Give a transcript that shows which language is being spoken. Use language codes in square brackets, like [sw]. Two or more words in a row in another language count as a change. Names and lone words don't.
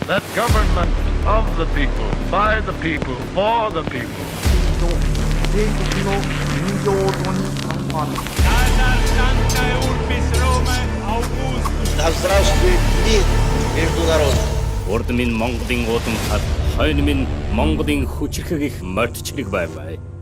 [en] That government of the people, by the people, for the people. [ru] Да здравствует мир между народами. [mn] Урд минь Монголын удам хад, хойно минь Монголын хүчрхэг их мордчлог бай.